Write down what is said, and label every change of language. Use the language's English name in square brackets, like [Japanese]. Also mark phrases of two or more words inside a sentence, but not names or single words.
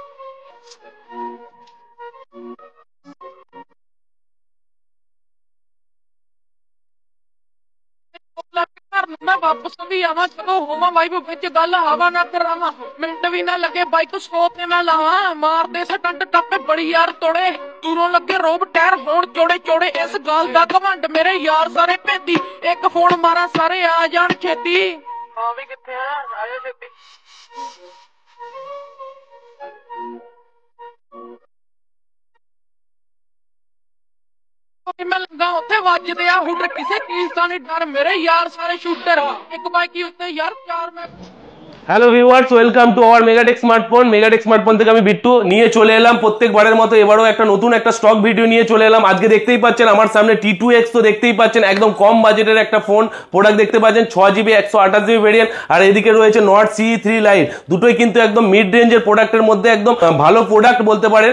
[Punjabi] ਘਰ ਨੂੰ ਮੈਂ ਵਾਪਸ ਵੀ ਆਵਾਂ ਚਲੋ ਹੋਵਾਂ ਵਾਈਬ ਵਿੱਚ ਗੱਲ ਹਵਾ ਨਾ ਕਰਾਵਾਂ ਮਿੰਟ ਵੀ ਨਾ ਲੱਗੇ ਬਾਈਕ ਸੋ ਤੇ ਮੈਂ ਲਾਵਾਂ ਮਾਰਦੇ ਸਟੰਟ ਟੱਪੇ ਬੜੀ ਯਾਰ ਤੋੜੇ ਦੂਰੋਂ ਲੱਗੇ ਰੋਬ ਟਾਇਰ ਹੋਣ ਚੋੜੇ ਚੋੜੇ ਇਸ ਗੱਲ ਦਾ ਘਮੰਡ ਮੇਰੇ ਯਾਰ ਸਾਰੇ ਭੇਦੀ ਇੱਕ ਫੋਨ ਮਾਰਾਂ ਸਾਰੇ ਆ ਜਾਣ ਛੇਤੀ ਹਾਂ ਵੀ ਕਿੱਥੇ ਆ ਆਇਓ ਛੇਤੀ ਮੈਂ ਲੱਗਾ ਉੱਥੇ ਵੱਜਦੇ ਆ ਹੁਡਰ ਕਿਸੇ ਚੀਜ਼ ਦਾ ਨਹੀਂ ਡਰ ਮੇਰੇ ਯਾਰ ਸਾਰੇ ਸ਼ੂਟਰ ਇੱਕ ਬਾਈਕੀ ਉੱਤੇ ਯਾਰ ਚਾਰ ਮੈਂ [English] Hello viewers, welcome to our Megatech smartphone. [Bangla] মেগাটেক স্মার্টফোন থেকে আমি বিট্টু নিয়ে চলে এলাম প্রত্যেকবারের মতো এবারও একটা নতুন একটা [English] stock video [Bangla] নিয়ে চলে এলাম। আজকে দেখতেই পাচ্ছেন আমার সামনে T2X, তো দেখতেই পাচ্ছেন একদম কম বাজেটের একটা [English] phone product [Bangla] দেখতে পাচ্ছেন 6GB 128GB ভেরিয়েন্ট। আর এদিকে রয়েছে নট C3 লাইট, দুটোই কিন্তু একদম [English] mid range [Bangla] প্রোডাক্টের মধ্যে একদম ভালো প্রোডাক্ট বলতে পারেন।